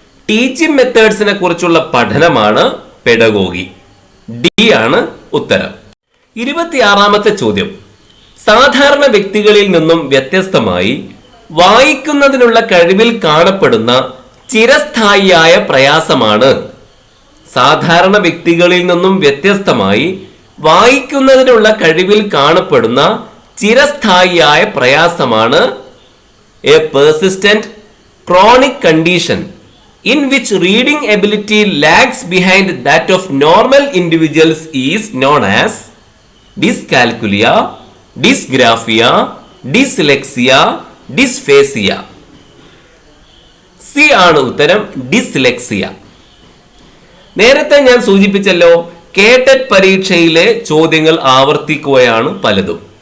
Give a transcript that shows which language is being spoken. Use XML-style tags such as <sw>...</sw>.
<ml>Teaching മെത്തേഡ്സിനെ കുറിച്ചുള്ള പഠനമാണ് pedagogy. D ആണ് ഉത്തരം. 26ാമത്തെ ചോദ്യം. സാധാരണ വ്യക്തികളിൽ നിന്നും വ്യത്യസ്തമായി വായിക്കുന്നതിനുള്ള കഴിവിൽ കാണപ്പെടുന്ന ചിരസ്ഥായിയായ പ്രയാസമാണ്. സാധാരണ വ്യക്തികളിൽ നിന്നും വ്യത്യസ്തമായി വായിക്കുന്നതിനുള്ള കഴിവിൽ കാണപ്പെടുന്ന ചിരസ്ഥായിയായ പ്രയാസമാണ്</ml> <en>A persistent chronic condition in which reading ability lags behind that of normal individuals is known as dyscalculia, dysgraphia, dyslexia, dysphasia.</en> <ml>C ആണ് ഉത്തരം, ഡിസ്ലെക്സിയ. നേരത്തെ ഞാൻ സൂചിപ്പിച്ചല്ലോ, കേട്ടറ്റ് പരീക്ഷയിലെ ചോദ്യങ്ങൾ ആവർത്തിക്കുകയാണ് പലതും.</ml>